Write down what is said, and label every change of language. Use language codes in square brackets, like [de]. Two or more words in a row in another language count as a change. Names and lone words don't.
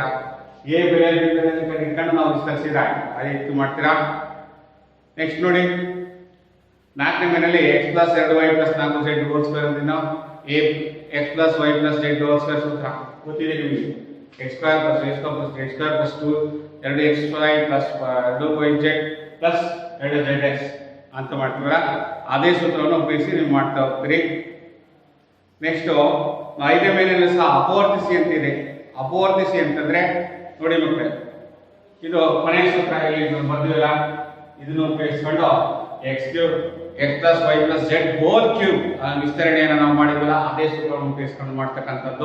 [kn] a ಬೆಲೆ ಇಟ್ಕೊಂಡು ನಾವು ವಿಸ್ತರಿಸಿದ ಆಯ್ತು ಮಾಡ್ತೀರಾ. ನೆಕ್ಸ್ಟ್ ನೋಡಿ, ನಾಲ್ಕನೇ ಮೇನಲ್ಲಿ x + 2y + 4z² ಅಂದಿನ x + y + z² ಸೂತ್ರ ಗೊತ್ತಿದೆ ನಿಮಗೆ. x² + y² + z² + 2 2xy + 2yz + 2zx ಅಂತ ಮಾಡ್ತೀರಾ. ಅದೇ ಸೂತ್ರವನ್ನು ಉಪಯೋಗಿಸಿ ನೀವು ಮಾಡ್ತಾ ಹೋಗ್ತೀರಿ. ನೆಕ್ಸ್ಟ್ ಐದನೇ ಮೇಲಿನ ಸಹ ಅಪವರ್ತಿಸಿ ಅಂತಿದೆ. ಅಪವರ್ತಿಸಿ ಅಂತಂದ್ರೆ ನೋಡಿ ಮಕ್ಕಳೇ, ಇದು ಕೊನೆಯ ಸೂತ್ರ ಇಲ್ಲಿ ಬರ್ತೀವಲ್ಲ, ಇದನ್ನು ಉಪಯೋಗಿಸ್ಕೊಂಡು x³ x + y + z³ ವಿಸ್ತರಣೆಯನ್ನು ನಾವು ಮಾಡಿದ್ವಲ್ಲ, ಅದೇ ಸೂತ್ರವನ್ನು ಉಪಯೋಗಿಸ್ಕೊಂಡು ಮಾಡ್ತಕ್ಕಂಥದ್ದು.